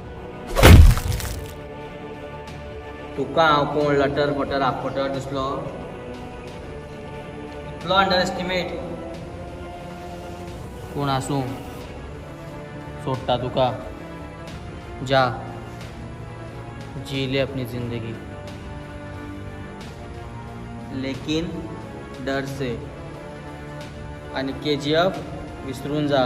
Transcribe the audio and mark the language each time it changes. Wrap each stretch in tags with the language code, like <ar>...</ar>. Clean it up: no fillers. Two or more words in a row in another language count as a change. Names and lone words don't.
<kok>तुका हांव कोण लटर बटर आपटर दिसलो</kok> <en>no underestimate.</en> <kok>कोण आसूं सोडटा तुका.</kok> <hi>जा जी ले अपनी जिंदगी, लेकिन डर से.</hi> <kok>आणि KGF विसरून जा.</kok>